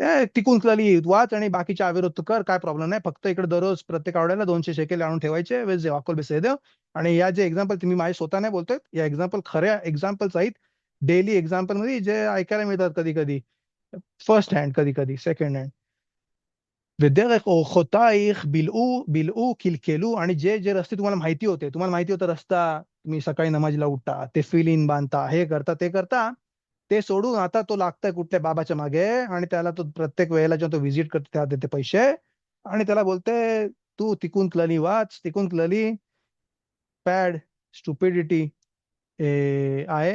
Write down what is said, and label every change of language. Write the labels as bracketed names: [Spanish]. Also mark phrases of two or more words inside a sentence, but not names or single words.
[Marathi] टिकून वाच आणि बाकीच्या अविरोध तू कर, काय प्रॉब्लेम नाही. फक्त इकडे दररोज प्रत्येक आवड्याला 200 शेकेल आणून ठेवायचे, [Hebrew] וזה הכול בסדר. [Marathi] आणि या जे एक्झाम्पल तुम्ही माझे स्वतः नाही बोलतोय, या एक्झाम्पल खऱ्या एक्झाम्पल्स आहेत, [English] daily example [Marathi] मध्ये जे ऐकायला मिळतात कधी कधी, [English] first hand, [Marathi] कधी कधी [English] second hand. [Hebrew] ודרך אורחותייך בילעו קלקלू. [Marathi] आणि जे जे रस्ते तुम्हाला माहिती होते, तुम्हाला माहिती होतं रस्ता, तुम्ही सकाळी नमाजला उठता, ते फिलिन बांधता, हे करता ते करता, ते सोडून आता तो लागतोय कुठल्या बाबाच्या मागे, आणि त्याला तो प्रत्येक वेळेला जेव्हा तो व्हिजिट करतो त्याला देते पैसे, आणि त्याला बोलते तू [Hebrew] תיקון כללי [Marathi] वाच, [Hebrew] תיקון כללי [Marathi] पॅड स्टुपिडिटी आहे.